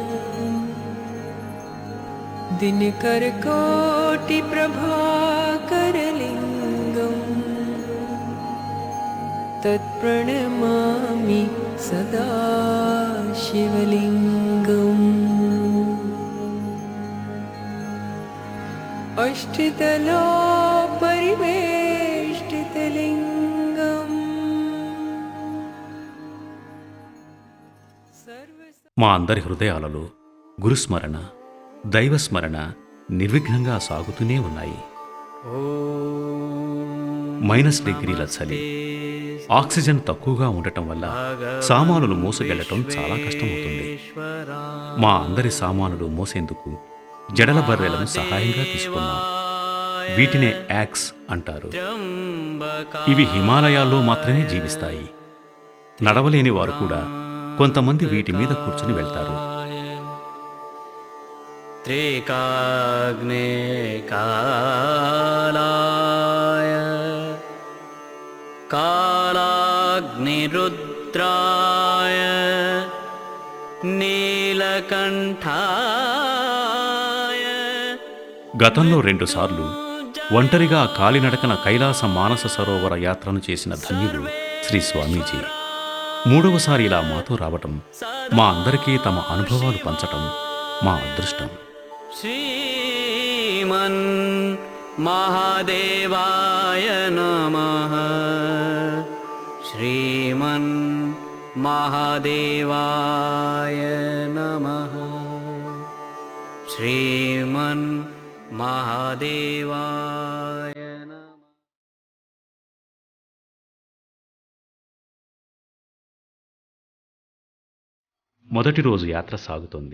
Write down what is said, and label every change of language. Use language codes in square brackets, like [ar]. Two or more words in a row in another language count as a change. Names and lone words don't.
[sa] दिनकरकोटिप्रभाकरलिङ्गम् तत्प्रणमामि सदा शिवलिङ्गम् अष्टदलोपरिवेष्टितलिङ्गम् [te] మా అందరి హృదయాలలో గురుస్మరణ, దైవస్మరణ నిర్విఘ్నంగా సాగుతూనే ఉన్నాయి. -డిగ్రీల చలి, ఆక్సిజన్ తక్కువగా ఉండటం వల్ల సామానులు మోసుకెళ్లటం చాలా కష్టమవుతుంది. మా అందరి సామానులు మోసేందుకు జడల బర్రెలను సహాయంగా తీసుకున్నాం. వీటినే యాక్స్ అంటారు. ఇవి హిమాలయాల్లో మాత్రమే జీవిస్తాయి. నడవలేని వారు కూడా కొంతమంది వీటి మీద కూర్చుని వెళ్తారు. [sa] त्रिकाग्ने कालाय कालाग्निरुद्राय नीलकण्ठाय [te] గతంలో 2 సార్లు ఒంటరిగా కాలినడకన కైలాస మానస సరోవర యాత్రను చేసిన ధన్యుడు శ్రీ స్వామీజీ. 3వసారి ఇలా మాతో రావటం, మా అందరికీ తమ అనుభవాలు పంచటం మా అదృష్టం. [sa] श्रीमन् महादेवाय नमः. श्रीमन् महादेवाय नमः. श्रीमन् महादेवाय नमः. [te] మొదటి రోజు యాత్ర సాగుతోంది.